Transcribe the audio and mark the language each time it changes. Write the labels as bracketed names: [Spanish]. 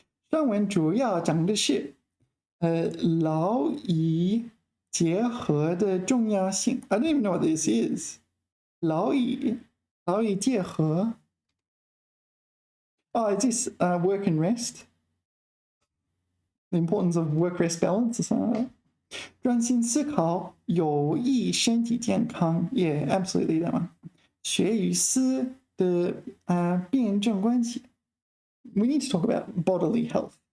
[Chinese] 上文主要讲的是劳逸结合的重要性。 [English] I don't even know what this is. 劳逸结合。Oh, is this work and rest? The importance of work-rest balance or something like that. [Chinese] 专心思考有益身体健康。 [English] Yeah, absolutely that one. [Chinese] 学与思的辩证关系。 [English] We need to talk about bodily health.